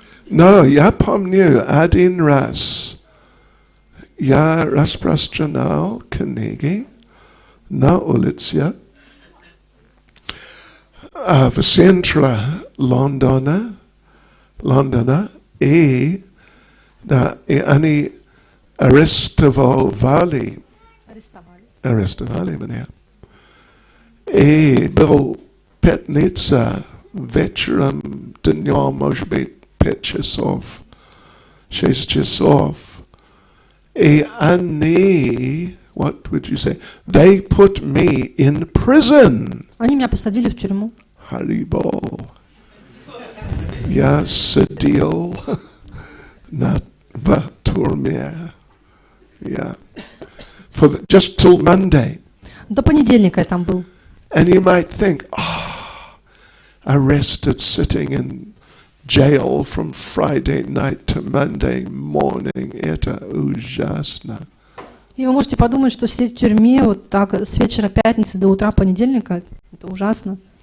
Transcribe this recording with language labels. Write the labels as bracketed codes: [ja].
[ru] Но я помню один раз я распространял книги на улице в центре Лондона, и они арестовали меня. И был пятница вечером, днем, может быть, 5 часов, 6 часов. И они, [en] what would you say? They put me in prison. [ru] Они меня посадили в тюрьму. Харибол. Я сидел в тюрьме. [en] Yeah. Just till Monday. [ru] До понедельника я там был. [en] And you might think, arrested sitting in jail from Friday night to Monday morning. [ru] Это ужасно. И вы можете подумать, что сидеть в тюрьме вот так с вечера пятницы до утра понедельника, это ужасно.